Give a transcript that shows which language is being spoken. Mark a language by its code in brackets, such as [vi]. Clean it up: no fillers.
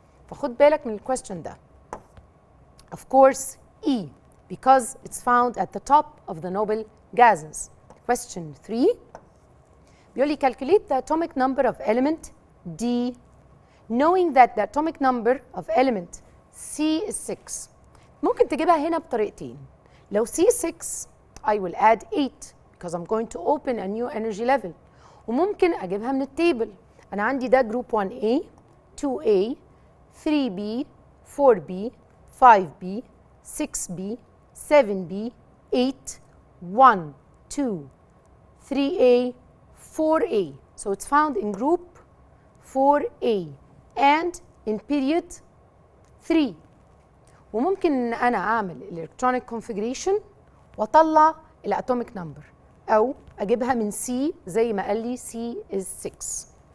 [ar] فخد بالك من الكويستشن ده. [en] Of course E because it's found at the top of the noble gases. Question 3 [ar] بيقول لي [en] calculate the atomic number of element D knowing that the atomic number of element C is 6. [ar] ممكن تجيبها هنا بطريقتين. [en] لو C 6 I will add 8 because I'm going to open a new energy level. [ar] وممكن أجيبها من التيبل. أنا عندي ده جروب 1A 2A 3B 4B 5B 6B 7B 8 1 2 3A 4A. [en] So it's found in group 4A and in period 3. [ar] وممكن ان انا اعمل [en] electronic configuration [ar] واطلع الاتوميك نمبر او اجيبها من C زي ما قال لي [en] C is 6.